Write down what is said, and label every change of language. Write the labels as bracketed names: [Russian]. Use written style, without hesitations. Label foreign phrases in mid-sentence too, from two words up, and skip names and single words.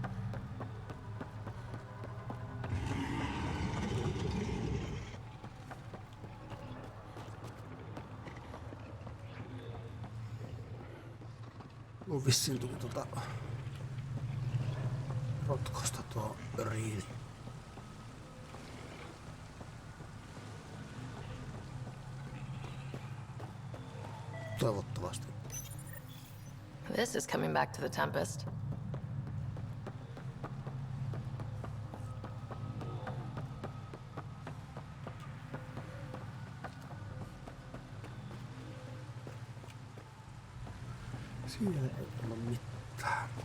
[Finnish] Mun vissiin tuli rotkosta tuo riini. Toivottavasti. [English] This is coming back to the Tempest. [Finnish] Siellä ei ole mitään.